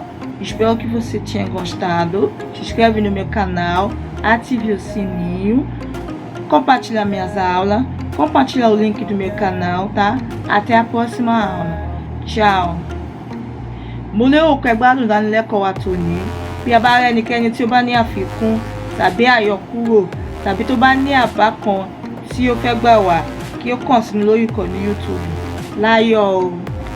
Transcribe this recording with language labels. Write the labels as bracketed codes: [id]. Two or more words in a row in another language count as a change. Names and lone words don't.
[pt] Espero que você tenha gostado. Se inscreve no meu canal, ative o sininho, compartilha minhas aulas, compartilha o link do meu canal, tá? Até a próxima aula. Tchau. Mulher quebrado [yo] da lẹ́kọ̀ọ́ wa tòní. Bí a bá rẹ́ ẹnikẹ́ni tí ó bá ní àfikún tàbí àyọkúrò tàbí tó bá ní àbá kan tí ó fẹ́ gbà wá, kí ó kàn sí mi lórí ìkànnì YouTube. Láyọ̀ o.